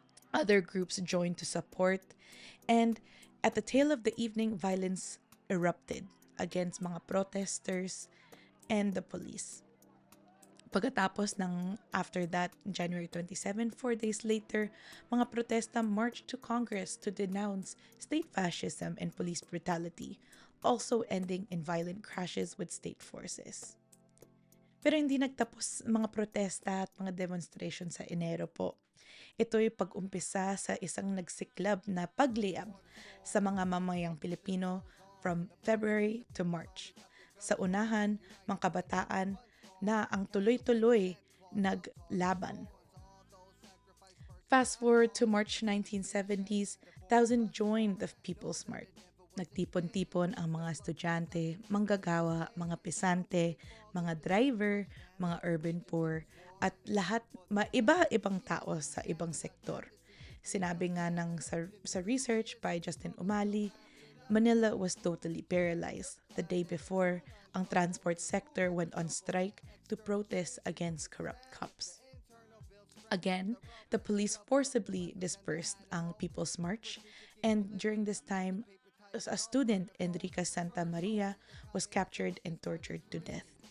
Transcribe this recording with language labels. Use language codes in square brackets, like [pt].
[en] Other groups joined to support, and at the tail of the evening, violence erupted against mga protesters and the police. [tl] Pagkatapos ng [en] after that, January 27, 4 days later, mga protesta marched to Congress to denounce state fascism and police brutality, also ending in violent crashes with state forces. [tl] Pero hindi nagtapos mga protesta at mga demonstration sa Enero po. Ito'y pag-umpisa sa isang nagsiklab na pagliyab sa mga mamayang Pilipino [en] from February to March. [tl] Sa unahan, mga kabataan na ang tuloy-tuloy naglaban. [en] Fast forward to March 1970s, thousands joined the People's March. [tl] Nagtipon-tipon ang mga estudyante, manggagawa, mga pisante, mga driver, mga urban poor, at lahat iba-ibang tao sa ibang sektor. Sinabi nga sa [en] research by Justin Umali, Manila was totally paralyzed. The day before, ang transport sector went on strike to protest against corrupt cops. Again, the police forcibly dispersed ang People's March, and during this time, a student, Enrica Santa Maria, was captured and tortured to death.